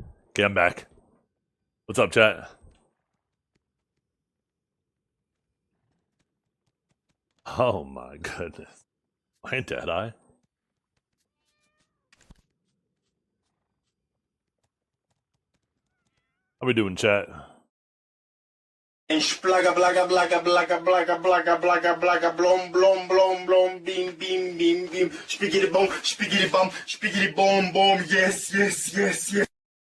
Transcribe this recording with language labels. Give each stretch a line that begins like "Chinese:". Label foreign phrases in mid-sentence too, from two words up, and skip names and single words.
English: Okay, I'm back. What's up, chat? Oh my goodness. I ain't that high. How we doing, chat? Splaga blaga blaga blaga blaga blaga blaga blaga blom blom blom blom beam beam beam beam spiggity bum boom yes yes yes yes.